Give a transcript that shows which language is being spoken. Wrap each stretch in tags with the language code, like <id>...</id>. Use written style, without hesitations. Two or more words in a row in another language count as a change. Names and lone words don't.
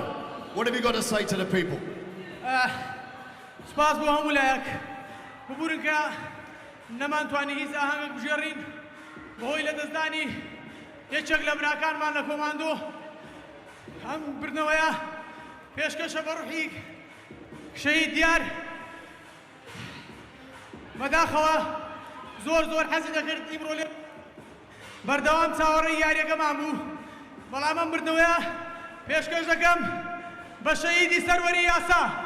<en>What have you got to say to the people?</en> <ckb>سپاس بۆ هەموو لایەک ببوورن کە نەمانتوانی هیچ ئاهەنگێک بژێڕین بەهۆی لەدەستدانی یەکێک لە براکانمان لە کۆماندۆ ئەم بردنەوەیە پێشکەشە بە ڕوحی شەهید دیار بەداخەوە زۆر حەزی دەکرد ئیمڕۆ لێ بەردەوام چاوەڕێی یاریەکەمان بوو بەڵام ئەم بردنەوەیە پێشکەش دەکەم بە شەهیدی سەروەری یاسا</ckb>